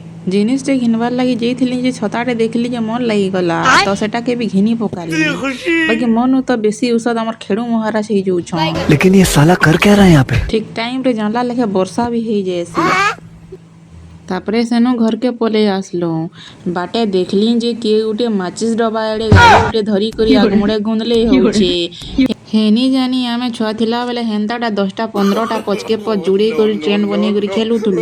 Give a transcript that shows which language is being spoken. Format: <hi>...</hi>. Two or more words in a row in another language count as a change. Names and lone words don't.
<spv>ଜିନିଷଟେ ଘିନବାର୍ ଲାଗି ଯାଇଥିଲି ଯେ ଛତାଟେ ଦେଖିଲି ଯେ ମନ ଲାଗିଗଲା ତ ସେଟାକେ ବି ଘିନି ପକାଲି ବାକି ମନୁ ତ ବେଶୀ ଔଷଧ ଆମର ଖେଡୁ ମହାରାଜ ହେଇଯାଉଛନ୍।</spv> <hi>लेकिन ये साला कर क्या रहा है यहाँ पे?</hi> <spv>ଠିକ୍ ଟାଇମ୍ରେ ଜାଣିଲା ଲେଖେ ବର୍ଷା ବି ହେଇଯାଏସି। ତାପରେ ସେନୁ ଘରକେ ପଲେଇ ଆସିଲୁ। ବାଟେ ଦେଖିଲି ଯେ କିଏ ଗୋଟେ ମାଚିସ୍ ଡବା ଆଡ଼େ ଗାଡ଼ି ଗୋଟେ ଧରି କରି ଆଗମୁଡ଼େ ଗୁନ୍ଦଲେଇ ହଉଛେ। ହେନି ଜାନି ଆମେ ଛୁଆ ଥିଲା ବେଲେ ହେନ୍ତାଟା 10ଟା 15ଟା ପଛକେ ଯୁଡ଼େଇ କରି ଟ୍ରେନ୍ ବନେଇ କରି ଖେଲୁଥିଲୁ।</spv>